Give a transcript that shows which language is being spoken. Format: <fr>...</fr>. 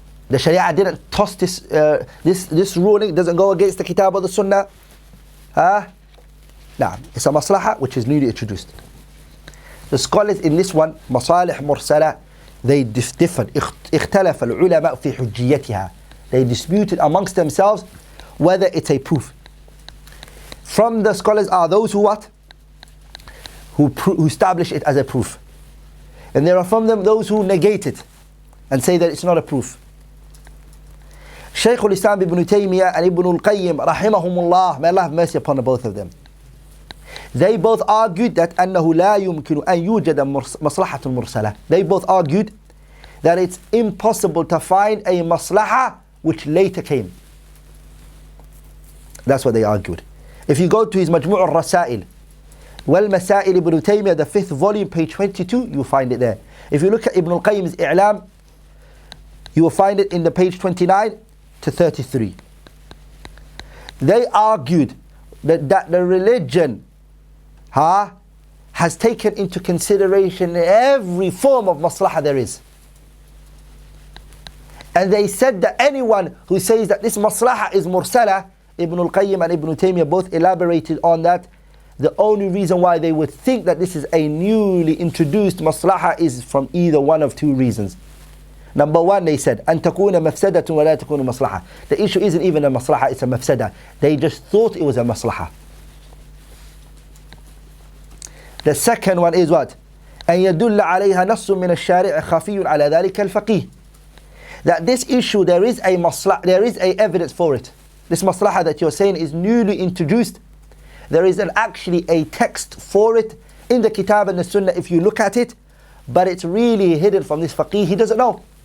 <en>The Shari'ah didn't toss this ruling, doesn't go against the Kitab or the Sunnah. Nah, it's a maslahah which is newly introduced. The scholars in this one, masalih mursala, they differed.</en> <ar>اختلف العلماء في حجيتها.</ar> <en>They disputed amongst themselves whether it's a proof. From the scholars are those who what? Who establish it as a proof. And there are from them those who negate it and say that it's not a proof. Shaykh al-Islam ibn Taymiyyah and Ibn al-Qayyim rahimahumullah, may Allah have mercy upon both of them. They both argued that</en> <ar>أنه لا يمكن أن يوجد مصلحة مرسلة.</ar> <en>They both argued that it's impossible to find a maslahah which later came. That's what they argued. If you go to his Majmu' al-Rasail, Wal-Masail Ibn Taymiyyah, the 5th volume, page 22, you'll find it there. If you look at Ibn al-Qayyim's I'lam, you will find it in the page 29 to 33. They argued that the religion has taken into consideration every form of maslahah there is. And they said that anyone who says that this maslahah is mursalah, Ibn al-Qayyim and Ibn Taymiyyah both elaborated on that. The only reason why they would think that this is a newly introduced maslahah is from either one of two reasons. Number one, they said,</en> <ar>أن تكون مفسدة ولا تكون مصلحة.</ar> <en>The issue isn't even a maslahah, it's a mafsada. They just thought it was a maslahah. The second one is what?</en> <ar>أن يدل عليها نص من الشارع خفي على ذلك الفقيه.</ar> <en>That this issue, there is a evidence for it. This maslahah that you're saying is newly introduced. There is actually a text for it in the Kitab and the Sunnah if you look at it, but it's really hidden from this faqih. He doesn't know.</en>